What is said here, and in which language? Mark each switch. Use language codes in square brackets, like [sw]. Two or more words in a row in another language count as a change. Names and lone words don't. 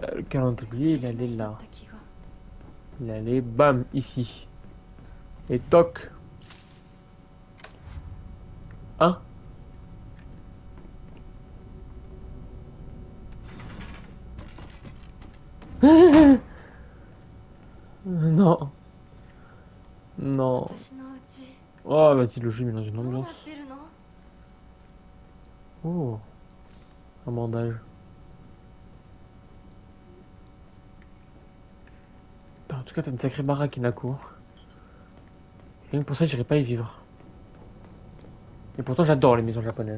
[fr] calendrier, il allait [ja] だ [fr] là. [ja] った気が [fr] Il allait, bam, ici. Et toc. Hein? Non. Non. [ja] 私のうち [fr] Oh, vas-y, le jeu mélange une [ja] どうな [fr] ambiance. [ja] ってるの？ [fr] Oh. Un bandage. En tout cas, t'as une sacrée baraque, Inako. Rien que pour ça, j'irai pas y vivre. Et pourtant, j'adore les maisons japonaises.